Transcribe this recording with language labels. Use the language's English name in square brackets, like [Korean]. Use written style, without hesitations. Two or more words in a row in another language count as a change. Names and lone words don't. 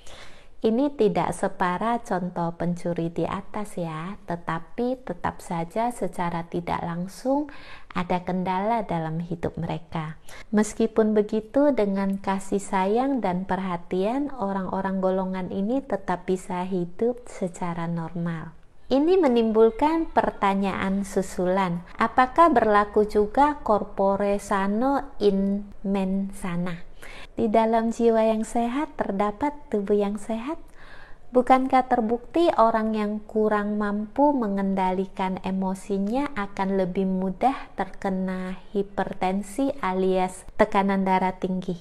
[Indonesian] Ini tidak separah contoh pencuri di atas ya, tetapi tetap saja secara tidak langsung ada kendala dalam hidup mereka. Meskipun begitu, dengan kasih sayang dan perhatian, orang-orang golongan ini tetap bisa hidup secara normal. Ini menimbulkan pertanyaan susulan, apakah berlaku juga [Latin] corpore sano in mens sana? [Indonesian] Di dalam jiwa yang sehat terdapat tubuh yang sehat. Bukankah terbukti orang yang kurang mampu mengendalikan emosinya akan lebih mudah terkena hipertensi alias tekanan darah tinggi?